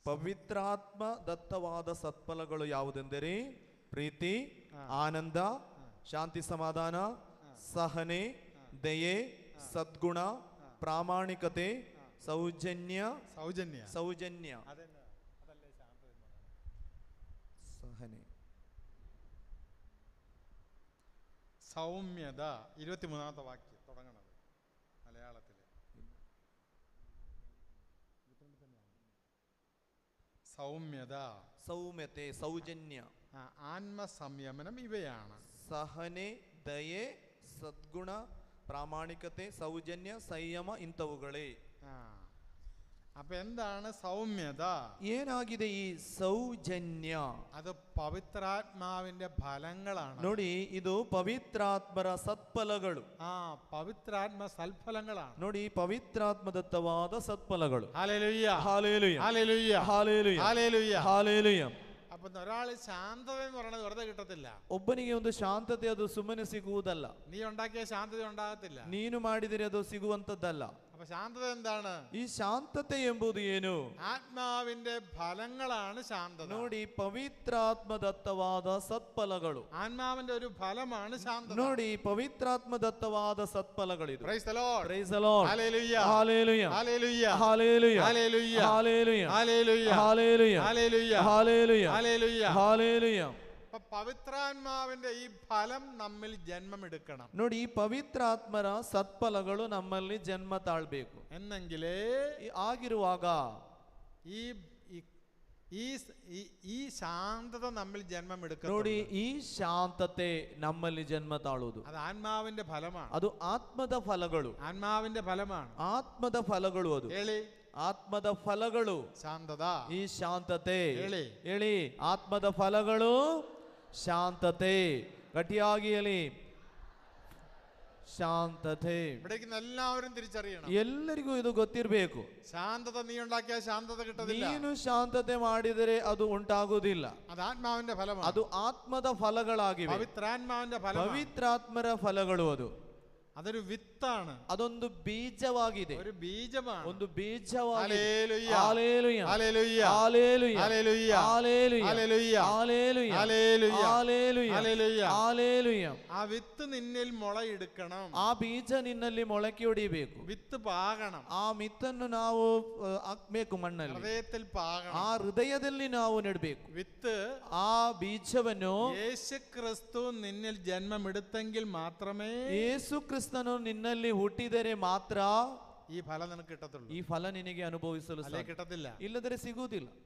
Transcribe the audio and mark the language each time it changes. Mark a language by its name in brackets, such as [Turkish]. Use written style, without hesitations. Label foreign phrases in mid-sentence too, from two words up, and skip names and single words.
[Kannada] ಪವಿತ್ರಾತ್ಮ ದತ್ತವಾದ ಸತ್ಫಲಗಳು ಯಾವುದೆಂದರೆ ಪ್ರೀತಿ, ಆನಂದ, ಶಾಂತಿ, ಸಮಾಧಾನ, ಸಹನೆ, ದಯೆ, ಸದ್ಗುಣ, ಪ್ರಾಮಾಣಿಕತೆ, ಸೌಜನ್ಯ, ಸಹನೆ, [Malayalam] സൗമ്യത. 23-ാമത്തെ വാക്യം തുടങ്ങണത് മലയാളത്തിൽ. സൗമ്യത, സൗമ്യತೆ, സൗജന്യ, ആത്മസംയമനം ഇവയാണ്. [Kannada] ಸಹನೆ, ದಯೆ, ಸದ್ಗುಣ, ಪ್ರಾಮಾಣಿಕತೆ, ಸೌಜನ್ಯ, ಸಂಯಮ ಇಂಥವುಗಳೇ. [Malayalam] അപ്പൊ എന്താണ് സൗമ്യത? [Kannada] ಏನಾಗಿದೆ ಈ ಸೌಜನ್ಯ? [Malayalam] അത് പവിത്രാത്മാവിന്റെ ഫലങ്ങളാണ്. [Kannada] ನೋಡಿ, ಇದು ಪವಿತ್ರಾತ್ಮರ ಸತ್ಫಲಗಳು. [Malayalam] പവിത്രാത്മ സൽഫലങ്ങളാണ്. [Kannada] ನೋಡಿ, ಪವಿತ್ರಾತ್ಮದತ್ತವಾದ ಸತ್ಫಲಗಳು. [Malayalam] ഹല്ലേലൂയ, ഹല്ലേലൂയ, ഹല്ലേലൂയ, ഹല്ലേലൂയ, ഹല്ലേലൂയ, ഹല്ലേലൂയ. അപ്പൊ ഒരാള് ശാന്തത എന്ന് പറയുന്നത് വെറുതെ കിട്ടത്തില്ല. [Kannada] ಒಬ್ಬನಿಗೆ ಒಂದು ಶಾಂತತೆ ಅದು ಸುಮ್ಮನೆ ಸಿಗುವುದಲ್ಲ. [Malayalam] നീ ഉണ്ടാക്കിയ ശാന്തത ഉണ്ടാകത്തില്ല. [Kannada] ನೀನು ಮಾಡಿದರೆ ಅದು ಸಿಗುವಂತದ್ದಲ್ಲ. [Malayalam] അപ്പൊ ശാന്തത എന്താണ്? [Kannada] ಈ ಶಾಂತತೆ ಎಂಬುದು ಏನು? [Malayalam] ആത്മാവിന്റെ ഫലങ്ങളാണ് ശാന്തത. [Kannada] ನೋಡಿ, ಪವಿತ್ರಾತ್ಮದತ್ತವಾದ ಸತ್ಫಲಗಳು. [Malayalam] ആത്മാവിന്റെ ഒരു ഫലമാണ് ശാന്തത. [Kannada] ನೋಡಿ, ಪವಿತ್ರಾತ್ಮದತ್ತವಾದ ಸತ್ಫಲಗಳಿದು. [English] praise the lord, praise the lord, [Malayalam] ഹല്ലേലൂയ, ഹല്ലേലൂയ, ഹല്ലേലൂയ, ഹല്ലേലൂയ, ഹല്ലേലൂയ, ഹല്ലേലൂയ, ഹല്ലേലൂയ, ഹല്ലേലൂയ, ഹല്ലേലൂയ, ഹല്ലേലൂയ, ഹല്ലേലൂയ, ഹല്ലേലൂയ. പവിത്രാത്മാവിന്റെ ഈ ഫലം നമ്മിൽ ജന്മമെടുക്കണം. [Kannada] ನೋಡಿ, ಈ ಪವಿತ್ರಾತ್ಮರ ಸತ್ಫಲಗಳು ನಮ್ಮಲ್ಲಿ ಜನ್ಮ ತಾಳ್ಬೇಕು. [Malayalam] എന്നെങ്കിലേ [Kannada] ಆಗಿರುವಾಗ [Malayalam] ഈ ഈ ശാന്തത നമ്മിൽ ജന്മമെടുക്കണം. [Kannada] ನೋಡಿ, ಈ ಶಾಂತತೆ ನಮ್ಮಲ್ಲಿ ಜನ್ಮ ತಾಳುವುದು [Malayalam] അത് ആത്മാവിന്റെ ഫലമാണ്. [Kannada] ಅದು ಆತ್ಮದ ಫಲಗಳು. [Malayalam] ആത്മാവിന്റെ ഫലമാണ്. [Kannada] ಆತ್ಮದ ಫಲಗಳು ಅದು. ಹೇಳಿ, ಆತ್ಮದ ಫಲಗಳು [Malayalam] ശാന്തത. [Kannada] ಈ ಶಾಂತತೆ. ಹೇಳಿ, ಹೇಳಿ, ಆತ್ಮದ ಫಲಗಳು ಶಾಂತತೆ. ಗಟ್ಟಿಯಾಗಿ ಹೇಳಿ, ಶಾಂತತೆ. [Malayalam] ഇവിടേക്ക് എല്ലാവരും തിരിച്ചറിയണം. [Kannada] ಎಲ್ಲರಿಗೂ ಇದು ಗೊತ್ತಿರಬೇಕು. [Malayalam] ശാന്തത നീ ഉണ്ടാക്കിയ ശാന്തത കിട്ടത്തില്ല. [Kannada] ನೀನು ಶಾಂತತೆ ಮಾಡಿದರೆ ಅದು ಉಂಟಾಗುವುದಿಲ್ಲ. [Malayalam] അത് ആത്മാവിന്റെ ഫലമാണ്. [Kannada] ಅದು ಆತ್ಮದ ಫಲಗಳಾಗಿವೆ. [Malayalam] പവിത്രാത്മാവിന്റെ ഫലമാണ്. [Kannada] ಪವಿತ್ರಾತ್ಮರ ಫಲಗಳು ಅದು. [Malayalam] അതൊരു വിത്താണ്. [Kannada] ಅದೊಂದು ಬೀಜವಾಗಿದೆ. [Malayalam] ഒരു ബീജമാണ്. [Kannada] ಒಂದು ಬೀಜವಾಗಿದೆ. [Malayalam] ഹല്ലേലൂയ, ഹല്ലേലൂയ, ഹല്ലേലൂയ, ഹല്ലേലൂയ, ഹല്ലേലൂയ, ഹല്ലേലൂയ, ഹല്ലേലൂയ, ഹല്ലേലൂയ, ഹല്ലേലൂയ, ഹല്ലേലൂയ, ഹല്ലേലൂയ. ഹല്ലേലൂയ. ആ വിത്ത് നിന്നിൽ മുളയെടുക്കണം. [Kannada] ಆ ಬೀಜ ನಿನ್ನಲ್ಲಿ ಮೊಳಕೆ ಹೊಡಿಬೇಕು. [Malayalam] വിത്ത് പാകണം. [Kannada] ಆ ಮಿತ್ತನ್ನು ನಾವು ಹಾಕ್ಬೇಕು ಮಣ್ಣಲ್ಲಿ. [Malayalam] ഹൃദയത്തിൽ പാകണം. [Kannada] ಆ ಹೃದಯದಲ್ಲಿ ನಾವು ನೆಡಬೇಕು. [Malayalam] വിത്ത് [Kannada] ಆ ಬೀಜವನ್ನು [Malayalam] യേശു ക്രിസ്തു നിന്നിൽ ജന്മമെടുത്തെങ്കിൽ മാത്രമേ [Kannada] ಯೇಸು ಕ್ರಿಸ್ತನು ನಿನ್ನಲ್ಲಿ ಹುಟ್ಟಿದರೆ ಮಾತ್ರ [Malayalam] ഈ ഫലം നിനക്ക് കിട്ടത്തുള്ളൂ. [Kannada] ಈ ಫಲ ನಿನಗೆ ಅನುಭವಿಸಲು [Malayalam] അല്ലേ [Kannada] ಸಾಧ್ಯ. [Malayalam] കിട്ടത്തില്ല. [Kannada] ಇಲ್ಲದರೆ ಸಿಗುವುದಿಲ್ಲ.